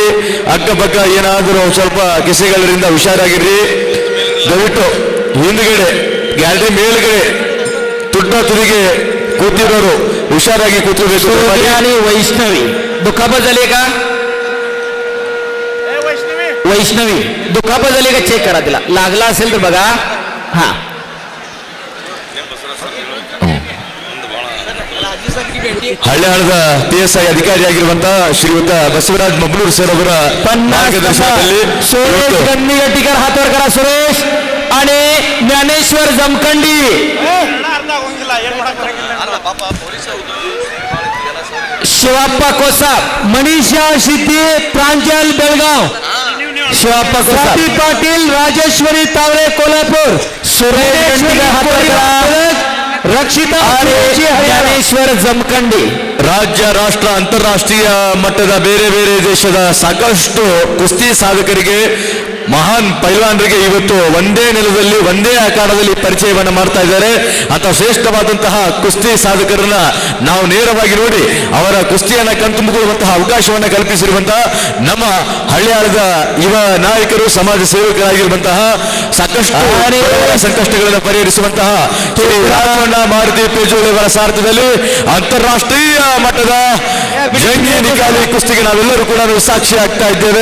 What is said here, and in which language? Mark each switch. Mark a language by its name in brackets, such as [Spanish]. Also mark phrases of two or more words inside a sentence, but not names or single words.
[Kannada] ಅಕ್ಕಪಕ್ಕ ಏನಾದರೂ ಸ್ವಲ್ಪ ಕಿಸೆಗಳಿಂದ ಹುಷಾರಾಗಿರ್ರಿ. ದಯವಿಟ್ಟು ಹಿಂದ್ಗಡೆ ಗ್ಯಾಲರಿ ಮೇಲ್ಗಡೆ ತುಟ್ಟ ತುದಿಗೆ ಕೂತಿರೋರು ಹುಷಾರಾಗಿ ಕೂತ್ಕೋಬೇಕು. [Marathi] वैष्णवी दुखापत झाली का? वैष्णवी दुखापत झाली का? चेक करा, तिला लागला असेल तर बघा. हा [Kannada] ಹಳ್ಳಿಯಾಳದ PSI ಅಧಿಕಾರಿಯಾಗಿರುವಂತಹ ಶ್ರೀಯುತ ಬಸವರಾಜ್ ಮಬ್ನೂರ್ ಸರ್ ಅವರ ಮಾರ್ಗದರ್ಶನದಲ್ಲಿ [Marathi] गन्नीगट्टीकर हातवर करा सुरेश आणि ज्ञानेश्वर जमखंडी, शिवाप्पा कोसाप, मनीषा सिद्धी, प्रांजल बेळगाव, शिवाप्पा कोसाप, पाटील, राजेश्वरी तावरे कोल्हापूर, सुरेश [Kannada] ರಕ್ಷಿತಾ [Marathi] आणि [Kannada] ಸುರೇಶಿ ಹರಿಹರ. [Marathi] ज्ञानेश्वर जमखंडी. [Kannada] ರಾಜ್ಯ ರಾಷ್ಟ್ರ ಅಂತಾರಾಷ್ಟ್ರೀಯ ಮಟ್ಟದ ಬೇರೆ ಬೇರೆ ದೇಶದ ಸಾಕಷ್ಟು ಕುಸ್ತಿ ಸಾಧಕರಿಗೆ ಮಹಾನ್ ಪೈಲ್ವಾನರಿಗೆ ಇವತ್ತು ಒಂದೇ ನೆಲದಲ್ಲಿ ಒಂದೇ ಅಖಾಡದಲ್ಲಿ ಪರಿಚಯವನ್ನು ಮಾಡ್ತಾ ಇದ್ದಾರೆ. ಅಂತ ಶ್ರೇಷ್ಠವಾದಂತಹ ಕುಸ್ತಿ ಸಾಧಕರನ್ನ ನಾವು ನೇರವಾಗಿ ನೋಡಿ ಅವರ ಕುಸ್ತಿಯನ್ನ ಕಣ್ತುಂಬಿಕೊಳ್ಳುವಂತಹ ಅವಕಾಶವನ್ನು ಕಲ್ಪಿಸಿರುವಂತಹ ನಮ್ಮ ಹಳ್ಳಿಯಾಳದ ಯುವ ನಾಯಕರು, ಸಮಾಜ ಸೇವಕರಾಗಿರುವಂತಹ ಸಾಕಷ್ಟು ಸಂಕಷ್ಟಗಳನ್ನು ಪರಿಹರಿಸುವಂತಹ ಶ್ರೀ ರಾಜಣ್ಣ ಮಾರುತಿ ಪೇಜೋಳಿ ಅವರ ಸಾರಥ್ಯದಲ್ಲಿ ಅಂತಾರಾಷ್ಟ್ರೀಯ ಮಟ್ಟದ ಜಂಗಿ ನಿಕಾಲಿ ಕುಸ್ತಿಗೆ ನಾವೆಲ್ಲರೂ ಕೂಡ ಸಾಕ್ಷಿ ಆಗ್ತಾ ಇದ್ದೇವೆ.